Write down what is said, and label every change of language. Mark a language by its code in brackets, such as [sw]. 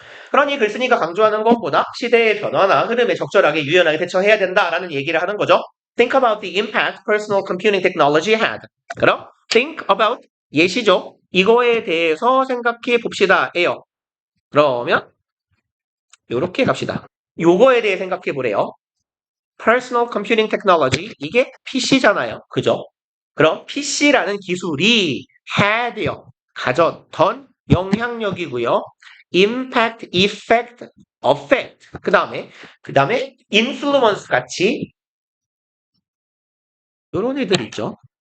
[ko] 그러니 글쓴이가 강조하는 것보다 시대의 변화나 흐름에 적절하게 유연하게 대처해야 된다라는 얘기를 하는 거죠. [en] Think about the impact personal computing technology had. [ko] 그럼 [en] think about [ko] 예시죠. 이거에 대해서 생각해 봅시다예요. 그러면 요렇게 갑시다. 요거에 대해 생각해 보래요. Personal Computing Technology 이게 PC잖아요. 그죠? 그럼 PC라는 기술이 had요. 가졌던 영향력이고요. Impact, Effect, Affect 그 다음에 Influence 같이 요런 애들 있죠.